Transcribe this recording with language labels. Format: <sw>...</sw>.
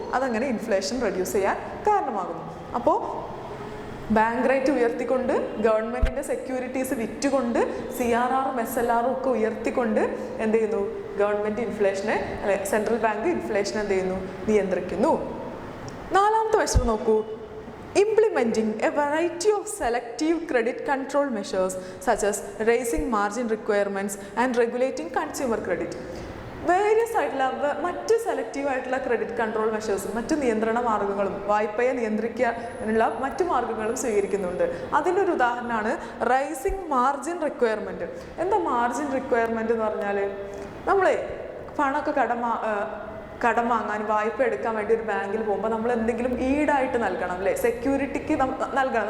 <ml>അതങ്ങനെ inflation reduce ചെയ്യാൻ കാരണമാകുന്നു. അപ്പോൾ ബാങ്ക് റേറ്റ് ഉയർത്തിക്കൊണ്ട്, ഗവൺമെൻറ്റിൻ്റെ സെക്യൂരിറ്റീസ് വിറ്റുകൊണ്ട്, CRRഉം SLRഉം ഒക്കെ ഉയർത്തിക്കൊണ്ട് എന്ത് ചെയ്യുന്നു, ഗവൺമെൻറ് ഇൻഫ്ലേഷനെ അല്ലെ സെൻട്രൽ ബാങ്ക് ഇൻഫ്ലേഷൻ എന്ത് ചെയ്യുന്നു, നിയന്ത്രിക്കുന്നു. 4ാമത്തെ വശം നോക്കൂ.</ml> <en>Implementing a variety of selective credit control measures such as raising margin requirements and regulating consumer credit.</en> <ml>Various ആയിട്ടുള്ള മറ്റ് സെലക്റ്റീവ് ആയിട്ടുള്ള ക്രെഡിറ്റ് കൺട്രോൾ മെഷേഴ്സും മറ്റ് നിയന്ത്രണ മാർഗ്ഗങ്ങളും വായ്പയെ നിയന്ത്രിക്കാനുള്ള മറ്റു മാർഗ്ഗങ്ങളും സ്വീകരിക്കുന്നുണ്ട്. അതിൻ്റെ ഒരു ഉദാഹരണമാണ് റൈസിങ് മാർജിൻ റിക്വയർമെൻറ്റ്. എന്താ മാർജിൻ റിക്വയർമെൻറ്റ് എന്ന് പറഞ്ഞാൽ, നമ്മളെ പണമൊക്കെ കടം വാങ്ങാൻ, വായ്പ എടുക്കാൻ വേണ്ടി ഒരു ബാങ്കിൽ പോകുമ്പോൾ നമ്മൾ എന്തെങ്കിലും ഈടായിട്ട് നൽകണം അല്ലേ, സെക്യൂരിറ്റിക്ക് നൽകണം.</ml>